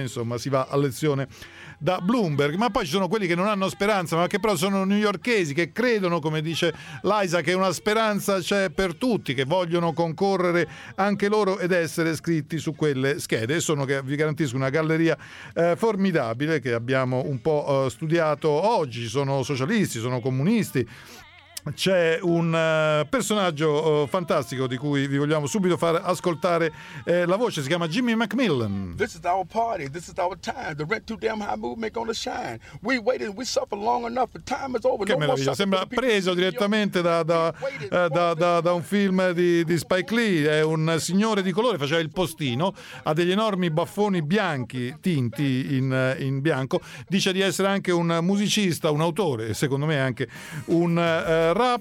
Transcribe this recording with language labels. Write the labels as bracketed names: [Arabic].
[Italian] Insomma, si va a lezione da Bloomberg. Ma poi ci sono quelli che non hanno speranza, ma che però sono newyorkesi, che credono, come dice Liza, che una speranza c'è per tutti, che vogliono concorrere anche loro ed essere scritti su quelle schede. E sono, che vi garantisco, una galleria formidabile che abbiamo un po' studiato oggi. Sono socialisti, sono comunisti. C'è un personaggio fantastico di cui vi vogliamo subito far ascoltare la voce, si chiama Jimmy McMillan. [English] This is our party, this is our time, the rent too damn high movement gonna shine. We waited, we suffered long enough, the time is over. [Italian] Che meraviglia, sembra preso direttamente da un film di Spike Lee. È un signore di colore, faceva il postino, ha degli enormi baffoni bianchi, tinti in bianco, dice di essere anche un musicista, un autore, secondo me anche un rapper.